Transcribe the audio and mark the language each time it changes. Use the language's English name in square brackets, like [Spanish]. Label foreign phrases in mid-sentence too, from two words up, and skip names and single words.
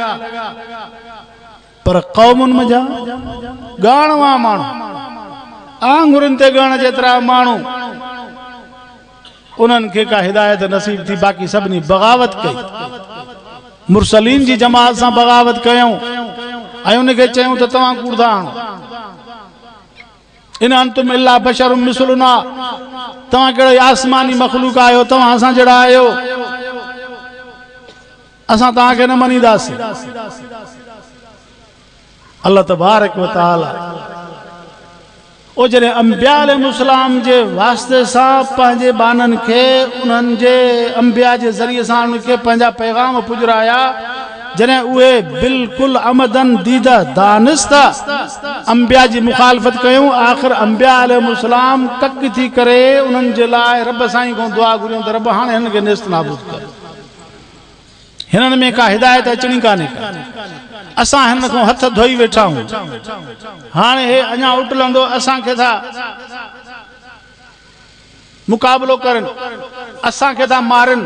[Sindhi] पर कौमुनि में जा ॻाणवा माण्हू, आंगुरनि ते ॻण जेतिरा माण्हू, उन्हनि खे का हिदायत नसीब थी, बाक़ी सभिनी बग़ावत कई। मुरसलीन जी जमात सां बग़ावत कयूं ऐं उनखे चयूं त तव्हां कूड़ था हणो। [Arabic] إن أنتم إلا بشر مثلنا, [Sindhi] तव्हां कहिड़ो आसमानी मखलूक आहियो, तव्हां असां जहिड़ा आहियो, असां तव्हांखे न मञीदासीं। अल्लाह [Arabic] تبارك وتعالى [Sindhi] ओ जॾहिं अंबिया अलैहिस्सलाम जे वास्ते सां पंहिंजे बाननि खे उन्हनि जे अंबिया जे ज़रिए सां उनखे पंहिंजा पैगाम पुॼराया, जॾहिं उहे बिल्कुलु अमदन दीदा दानिस्ता अंबिया जी मुखालफ़त कयूं, आख़िर अंबिया अलैहिस्सलाम कक थी करे उन्हनि जे लाइ रब साईं खां दुआ घुरियूं त रब हाणे हिन खे नेस्त नाबूद कर, हिननि में का हिदायत अचणी कान्हे का, असां हिन खां हथ धोई वेठा आहियूं, हाणे हे अञा उटलंदो, असांखे था मुक़ाबलो करनि, असांखे था मारनि।